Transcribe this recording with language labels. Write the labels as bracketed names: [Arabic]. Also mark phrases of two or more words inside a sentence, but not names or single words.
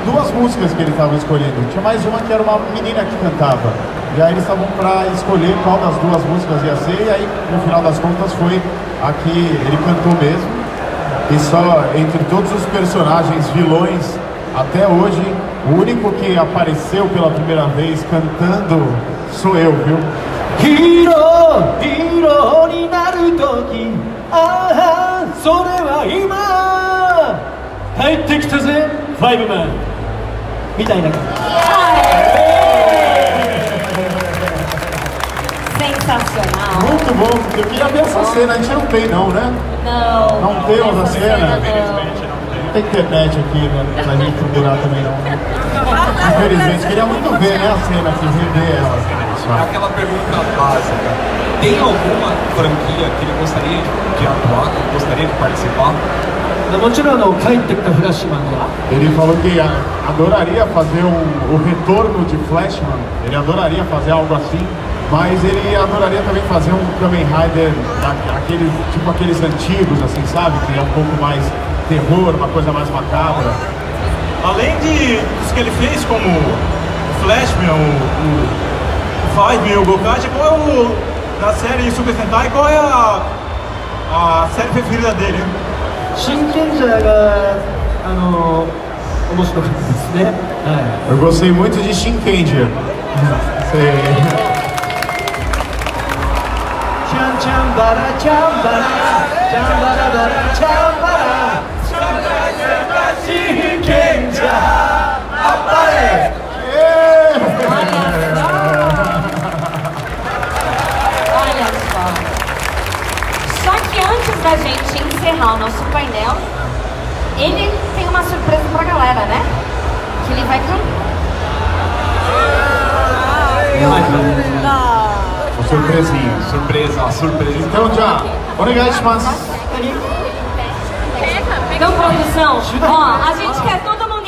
[Portuguese] 2 músicas que ele estava escolhendo, tinha mais uma que era uma menina que cantava, e aí eles estavam para escolher qual das 2 músicas ia ser, e aí no final das contas foi a que ele cantou mesmo, e só entre todos os personagens vilões até hoje, o único que apareceu pela primeira vez cantando sou eu, viu? [Japanese] ヒーローになるとき、ああそれは今帰ってきたぜファイブマンみたいな感じ。 [Portuguese] Sensacional. Muito bom, porque eu queria ver essa cena, a gente não tem não, né? Não. Não temos a cena? Não. Não tem internet aqui, né, pra gente procurar também não. Infelizmente, queria muito ver, né, a cena aqui, rever ela. É aquela pergunta básica. Tem alguma franquia que ele gostaria de atuar, que ele gostaria de participar? [Japanese] もちろん帰ってきたフラッシュマンは [Portuguese] Ele falou que adoraria fazer o retorno de Flashman, ele adoraria fazer algo assim, mas ele adoraria também fazer um Kamen Rider, tipo aqueles antigos, assim, sabe? Que é um pouco mais terror, uma coisa mais macabra. Além dos que ele fez como o Flashman, o Five e o Gokaiger, qual é o da série Super Sentai, qual é a série preferida dele? [Japanese] 真剣者が面白かったですね。はい。 [Portuguese] Eu gostei muito de Shinkenger. [Japanese] チャンチャンバラチャンバラチャンバラバラチャンバラ真剣者あっぱれ [Portuguese] Olha só. Só que antes da gente encerrar o nosso painel, ele tem uma surpresa pra galera, né? Que ele vai cantar. surpresinha. Surpresa. Então já, [Japanese] お願いします. [Portuguese] Então, produção, ó, a gente quer todo